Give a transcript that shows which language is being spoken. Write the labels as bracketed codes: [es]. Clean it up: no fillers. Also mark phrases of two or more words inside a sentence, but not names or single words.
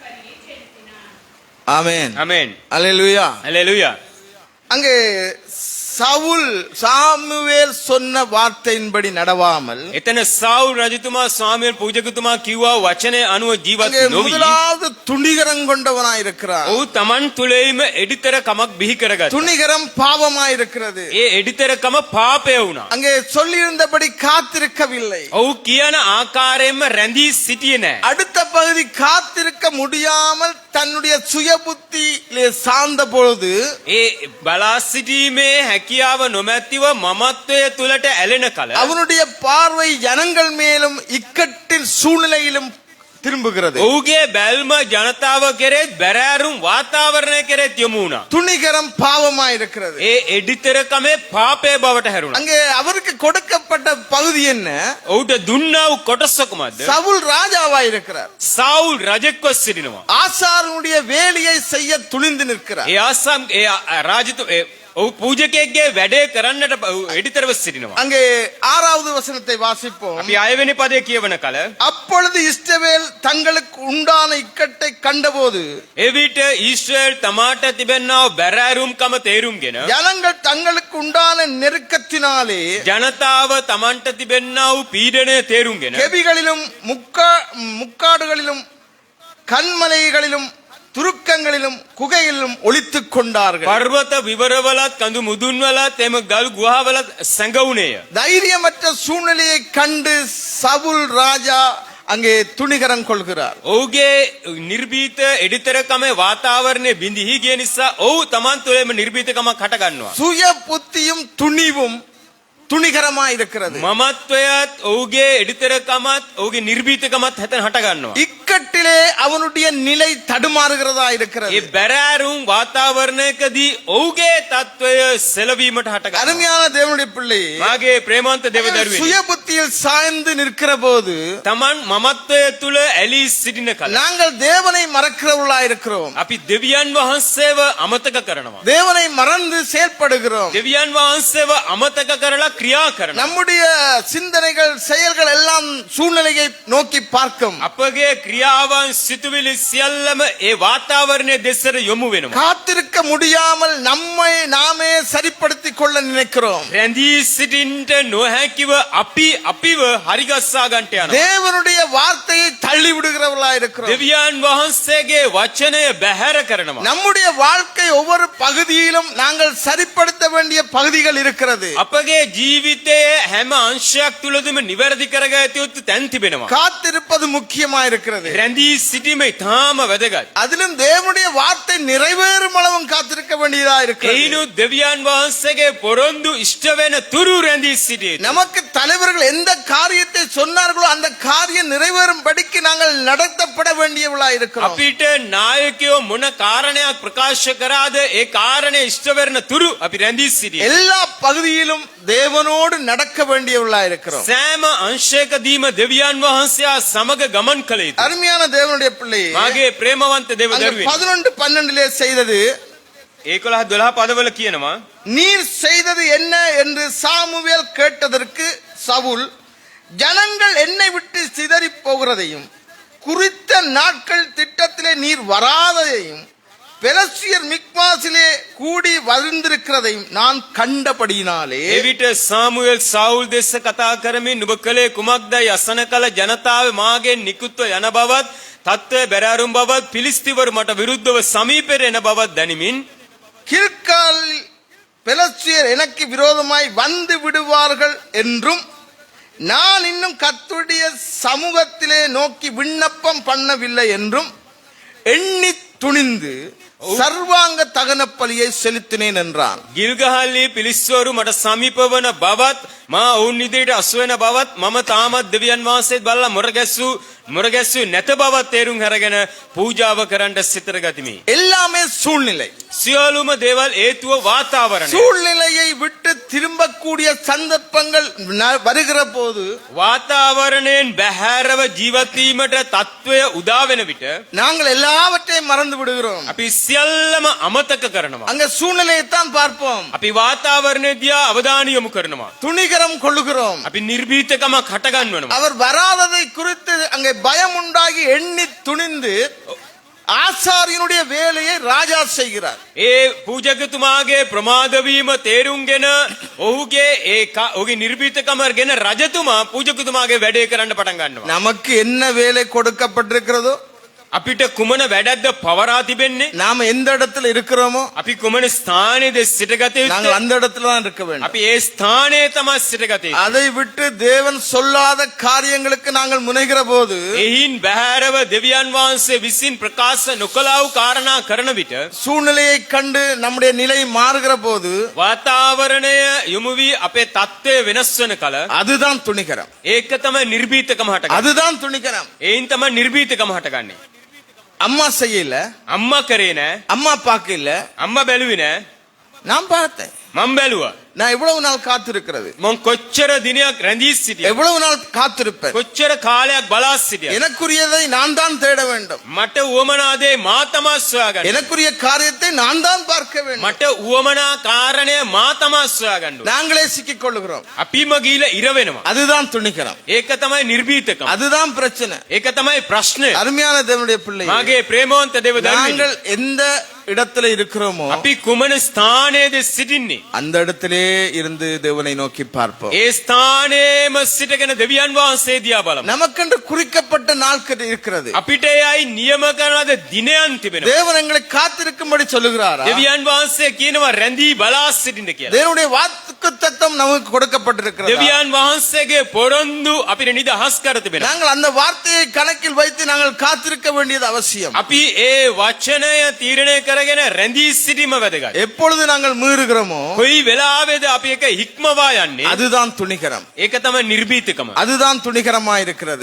[ta] ஆமென். ஆமென். அல்லேலூயா. ஹalleluya. அங்கே சவுல் சாமுவேல் சொன்ன வார்த்தையின்படி நடவாமல் [si] එතන සාවුල් රජතුමා ස්වාමීන් පූජකතුමා කිව්වා වචනේ අනුව ජීවත් [ta] அங்கே [si] නොවි. [ta] முதலாவது துணிகரம் கொண்டவனாயிருக்கிறார். [si] ඔහු Taman තුලේම එඩිතර කමක් බිහි කරගත්තා. [ta] துணிகரம் பாவமாயிருக்கிறது. [si] ඒ එඩිතරකම පාපය වුණා. [ta] அங்கே சொல்லியிருந்தபடி காத்திருக்கவில்லை. [si] ඔහු කියන ආකාරයෙන්ම රැඳී සිටියේ නැහැ. [ta] அடுத்த பகுதி காத்திருக்க முடியாமல் தன்னுடைய சுய புத்தியிலே சார்ந்த பொழுது [si] ඒ බලා සිටීමේ හැකියාව නොමැතිව මමත්වය තුලට ඇලෙන කල [ta] அவனுடைய பார்வை ஜனங்கள் மேலும் இக்கட்டில் சூழ்நிலையிலும் திரும்புகிறது. [si] ඔහුගේ බැල්ම ජනතාව කෙරෙත් බැරෑරුම් වාතාවරණය කෙරෙත් යොමු වුණා. [ta] துணிகரம் பாவமாயிருக்கிறது. [si] ඒ එඩිතරකමේ පාපය බවට හැරුණා. [ta] அங்கே அவருக்கு கொடுக்கப்பட்ட பகுதி என்ன? [si] ඔහුට දුන්නා වූ කොටස කුමක්ද? [ta] சவுல் ராஜாவாயிருக்கிறார். [si] සාවුල් රජෙක්ව සිටිනවා. [ta] ஆசாரனுடைய வேலையை செய்ய துணிந்து நிற்கிறார். [si] ඒ ආසම් ඒ රාජතු ඔහු පූජකයෙක්ගේ වැඩේ කරන්නට එඩිතරව සිටිනවා. [ta] அங்கே 6வது வசனத்தை வாசிப்போம். [si] අපි 6 වෙනි පදයේ කියවන කල [ta] அப்பொழுது இஸ்ரவேல் தங்களுக்கு உண்டான இக்கட்டை கண்டபோது [si] එවිට ඊශ්‍රායෙල් තමාට තිබෙනා වූ බැරෑරුම්කම තේරුම්ගෙන [ta] ஜனங்கள் தங்களுக்கு உண்டான நெருக்கத்தினாலே [si] ජනතාව තමන්ට තිබෙනා වූ පීඩනය තේරුම්ගෙන [ta] கெபிகளிலும் முக்காடுகளிலும் கண்மலைகளிலும் துருக்கங்களிலும் குகைகளிலும் ஒளித்துக் கொண்டார்கள். [si] පර්වත විවරවලත් කඳු මුදුන්වලත් එම ගල් ගුහාවලත් සැඟවුණේය. [ta] தைரியமற்ற சூழ்நிலையை கண்டு சவுல் ராஜா அங்கே துணிகரம் கொள்கிறார். [si] ඔහුගේ නිර්භීත එඩිතරකම වාතාවරණය බිඳිහි ගිය නිසා ඔහු තමන් තුළේම නිර්භීතකමක් හට ගන්නවා. [ta] சுய புத்தியும் துணிவும் துணிகரமாய் இருக்கிறது. [si] මමත්වයත් ඔහුගේ එඩිතරකමත් ඔහුගේ නිර්භීතකමත් හැතන හට ගන්නවා. [ta] இக்கட்டிலே அவனுடைய நிலை தடுமாறுகிறதா இருக்கிறது. [si] ඒ බැරෑරුම් වාතාවරණයකදී ඔහුගේ තත්වය සෙලවීමට හට ගන්නවා. [ta] அருமையான தேவனுடைய பிள்ளை, [si] මාගේ ප්‍රේමවන්ත දෙවදරුවෙනි, [ta] சுய புத்தியில் சாய்ந்து நிற்கிற போது [si] තමන් මමත්වය තුළ ඇලී සිටින කල [ta] நாங்கள் தேவனை மறக்கிறவர்களா இருக்கிறோம். [si] අපි දෙවියන් වහන්සේව අමතක කරනවා. [ta] தேவனை மறந்து செயல்படுகிறோம். [si] දෙවියන් වහන්සේව අමතක කරලා ක්‍රියා කරනවා. [ta] நம்முடைய சிந்தனைகள் செயல்கள் எல்லாம் சூழ்நிலையை நோக்கி பார்க்கும். [si] අපගේ ක්‍රියාවන් සිතුවිලි සියල්ලම ඒ වාතාවරණය දෙසට යොමු වෙනවා. [ta] காத்திருக்க முடியாமல் நம்மை நாமே சரிப்படுத்திக் கொள்ள நினைக்கிறோம். [si] රැඳී සිටින්නට නොහැකිව අපි අපිව හරිගස්සා ගන්නට යනවා. [ta] தேவனுடைய வார்த்தையை தள்ளி விடுகிறவர்களா இருக்கிறோம். [si] දෙවියන් වහන්සේගේ වචනය බැහැර කරනවා. [ta] நம்முடைய வாழ்க்கை ஒவ்வொரு பகுதியிலும் நாங்கள் சரிப்படுத்த வேண்டிய பகுதிகள் இருக்கிறது. [si] අපගේ ජීවිතයේ හැම අංශයක් තුළදම නිවැරදි කරගත යුතු තැන් තිබෙනවා. [ta] காத்திருப்பது முக்கியமா இருக்கிறது. [si] රැඳී සිටීම ඉතාම වැදගත්. [ta] அதிலும் தேவனுடைய வார்த்தை நிறைவேறும் அளவும் காத்திருக்க வேண்டியதா இருக்கிறது. [si] එයිනුත් දෙවියන් වහන්සේගේ පොරොන්දු ඉෂ්ට වෙන තුරු රැඳී සිටියේ. [ta] நமக்கு தலைவர்கள் எந்த காரியத்தை சொன்னார்களோ அந்த காரியம் நிறைவேறும் படிக்கு நாங்கள் நடத்தப்பட வேண்டியவளா இருக்கிறோம். [si] අපිට නායකයෝ මොන කාරණයක් ප්‍රකාශ කරාද ඒ කාරණේ ඉෂ්ට වෙන තුරු අපි රැඳී සිටියේ. [ta] எல்லா பகுதியிலும் தேவனோடு நடக்க வேண்டியவளா இருக்கிறோம். [si] සෑම අංශයකදීම දෙවියන් වහන්සේ සමග ගමන් කළ යුතුයි. [ta] அருமையான தேவனுடைய பிள்ளை, [si] මාගේ ප්‍රේමවන්ත දෙවදරුවෙනි, [ta] 11:12 செய்தது [si] 11-12 පදවල කියනවා, [ta] நீர் செய்தது என்ன என்று சாமுவேல் கேட்டதற்கு சவுல், ஜனங்கள் என்னை விட்டு சிதறி போகிறதையும் குறித்த நாட்கள் திட்டத்திலே நீர் வராததையும் பெலஸ்தியர் மிக்மாசிலே கூடி வந்திருக்கிறதையும் நான் கண்டபடியினாலே. [si] එවිට සාමුවෙල් සවුල් දෙස කතා කරමින් නුඹ කලේ කුමක්දයි අසන කල ජනතාව මාගෙන් නිකුත්ව යන බවත් තත්ත්වය බැරෑරුම් බවත් පිලිස්තිවරු මට විරුද්ධව සමීපෙට එන බවත් දැනිමින් [ta] கில்கால் பெலஸ்தியர் எனக்கு விரோதமாய் வந்து விடுவார்கள் என்றும் நான் இன்னும் கர்த்தருடைய சமூகத்திலே நோக்கி விண்ணப்பம் பண்ணவில்லை என்றும் எண்ணி துணிந்து சர்வாங்க தகன பலியை செலுத்தினேன் என்றான். [si] ගිල්ගහල්ලි පිලිස්වරු මට සමීප වන බවත් මා ඔවුන් ඉදිරියට අසු වෙන බවත් මම තාමත් දෙවියන් වහන්සේත් බලලා මොරගැස්සු නැත බවත් තේරුම් අරගෙන පූජාව කරන්න සිතර ගතිමි. [ta] எல்லாமே சூழ்நிலை. [si] සියලුම දේවල් හේතුව වාතාවරණය. [ta] சூழ்நிலையை விட்டு திரும்பக்கூடிய சந்தர்ப்பங்கள் வருகிற போது [si] වාතාවරණයෙන් බැහැරව ජීවත් වීමට තත්වය උදා වෙන විට [ta] நாங்கள் எல்லாவற்றையும் மறந்து விடுகிறோம். [si] අපි සියල්ලම අමතක කරනවා. [ta] அங்க சூழ்நிலையை தான் பார்ப்போம். [si] අපි වාතාවරණය දිහා අවධානය යොමු කරනවා. [ta] துணிகரம் கொள்ளுகிறோம். [si] අපි නිර්භීතකමක් හට ගන්නවා. [ta] அவர் வராததை குறித்து அங்கே பயம் உண்டாகி எண்ணி துணிந்து ஆசாரியனுடைய வேலையை ராஜா செய்கிறார். [si] ඒ පූජකතුමාගේ ප්‍රමාද වීම තේරුම්ගෙන ඔහුගේ ඔහුගේ නිර්භීතකම ගෙන රජතුමා පූජකතුමාගේ වැඩේ කරන්න පටන් ගන්නවා. [ta] நமக்கு என்ன வேலை கொடுக்கப்பட்டிருக்கிறதோ, [si] අපිට කුමන වැඩක්ද පවරා තිබෙන්නේ? [ta] நாம எந்த இடத்துல இருக்கிறோமோ [si] අපි කුමන ස්ථානයේද සිටගත [ta] நாங்கள் [si] යුත්තේ? [ta] அந்த இடத்துல தான் இருக்க வேண்டும். [si] අපි ඒ ස්ථානයේ තමයි සිටගත යුත්තේ. [ta] அதை விட்டு தேவன் சொல்லாத காரியங்களுக்கு நாங்கள் முனைகிற போது [si] එහින් බැහැරව දෙවියන් වහන්සේ විසින් ප්‍රකාශ නොකළා වූ කාරණා කරන විට [ta] சூழ்நிலையை கண்டு நம்முடைய நிலை மாறுகிற போது [si] වාතාවරණය යොමු වී අපේ தත්ත්වය වෙනස් වෙන කල [ta] அதுதான் துணிகரம். [si] ඒක තමයි නිර්භීතකම හටගන්නේ. [ta] அதுதான் துணிகரம். [si] එයින් තමයි නිර්භීතකම හටගන්නේ. [ta] அம்மா செய்யல, [si] අම්මා කරේ නෑ, [ta] அம்மா பார்க்கல, [si] අම්මා බැලුවේ නෑ, [ta] நான் பார்த்தேன். [si] මම බැලුවා. [ta] நான் எவ்வளவு நாள் காத்திருக்கிறது, [si] මං කොච්චර දිනයක් රැඳී සිටියා, [ta] எவ்வளவு நாள் காத்திருப்பேன். [si] කොච්චර කාලයක් බලා සිටියා. [ta] எனக்குரியதை நான் தான் தேட வேண்டும். [si] මට උවමනාදේ මා තමා සොයාගන්න. [ta] எனக்குரிய காரியத்தை நான் தான் பார்க்க வேண்டும். [si] මට උවමනා කාරණය මා තමා සොයාගන්න. [ta] நாங்களே சிக்கிக் கொள்ளுகிறோம். [si] අපිම ගිහිලා ඉර වෙනවා. [ta] அதுதான் துணிகரம். [si] ඒක තමයි නිර්භීතකම. [ta] அதுதான் பிரச்சனை. [si] ඒක තමයි ප්‍රශ්නේ. [ta] அருமையான தேவனுடைய பிள்ளை, [si] මාගේ ප්‍රේමවන්ත දේව දරුවනි, [ta] நாங்கள் எந்த இடத்துல இருக்கிறோமோ [si] අපි කුමන ස්ථානයේද සිටින්නේ? [ta] அந்த இடத்திலே இருந்து தேவனை நோக்கி பார்ப்போம். [si] ඒ ස්ථානයේම සිටගෙන දෙවියන් වහන්සේ දිහා බලමු. [ta] நமக்கென்று குறிக்கப்பட்ட நாட்கள் இருக்கிறது. [si] අපිට එයයි නියම කරන ලද දිනයන් තිබෙනවා. [ta] தேவன் எங்களை காத்திருக்கும்படி சொல்லுகிறாரா? [si] දෙවියන් වහන්සේ කියනවා රැඳී බලා සිටින්න කියලා. [ta] தேவனுடைய வாக்குத்தத்தம் நமக்கு கொடுக்கப்பட்டிருக்கிறது. [si] දෙවියන් වහන්සේගේ පොරොන්දු අපිට නිදහස් කර තිබෙනවා. [ta] நாங்கள் அந்த வார்த்தையை கணக்கில் வைத்து நாங்கள் காத்திருக்க வேண்டியது அவசியம். [si] අපි ඒ වචනය තීරණය කරගෙන රැඳී සිටීම වැදගත්. [ta] எப்பொழுது நாங்கள் மீறுகிறோமோ [si] කොයි වෙලාවේද අපි එක හික්මවා යන්නේ? [ta] அதுதான் துணிகரம். [si] ඒක තමයි නිර්භීතකම. [ta] அதுதான் துணிகரமா இருக்கிறது.